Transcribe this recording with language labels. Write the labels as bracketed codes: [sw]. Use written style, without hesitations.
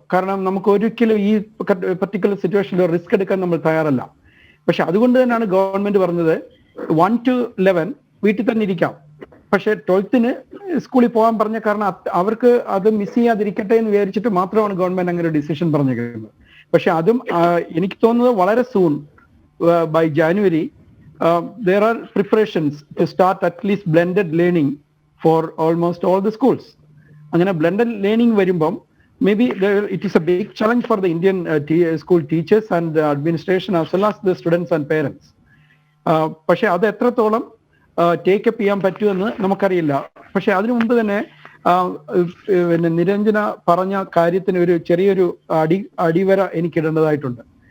[ml] കാരണം നമുക്ക് ഒരിക്കലും ഈ പർട്ടിക്കുലർ സിറ്റുവേഷനിൽ റിസ്ക് എടുക്കാൻ നമ്മൾ തയ്യാറല്ല. പക്ഷെ അതുകൊണ്ട് തന്നെയാണ് ഗവൺമെന്റ് പറഞ്ഞത് 1 to 11 വീട്ടിൽ തന്നെ ഇരിക്കാം, പക്ഷെ 12th സ്കൂളിൽ പോകാൻ പറഞ്ഞ കാരണം അവർക്ക് അത് മിസ് ചെയ്യാതിരിക്കട്ടെ എന്ന് വിചാരിച്ചിട്ട് മാത്രമാണ് ഗവൺമെന്റ് അങ്ങനെ ഒരു ഡിസിഷൻ പറഞ്ഞിരിക്കുന്നത്. പക്ഷെ അതും എനിക്ക് തോന്നുന്നത് വളരെ soon by January [en] there are preparations to start at least blended learning for almost all the schools. [ml] അങ്ങനെ ബ്ലെൻഡഡ് ലേണിംഗ് വരുമ്പം [en] Maybe it is a big challenge for the Indian school teachers and administration as well as the students and parents. [ml] പക്ഷെ അത് എത്രത്തോളം take up ചെയ്യാൻ പറ്റുമെന്ന് നമുക്കറിയില്ല. പക്ഷെ അതിനു മുമ്പ് തന്നെ പിന്നെ നിരഞ്ജന പറഞ്ഞ കാര്യത്തിന് ഒരു ചെറിയൊരു അടിവര എനിക്കിടേണ്ടതായിട്ടുണ്ട്.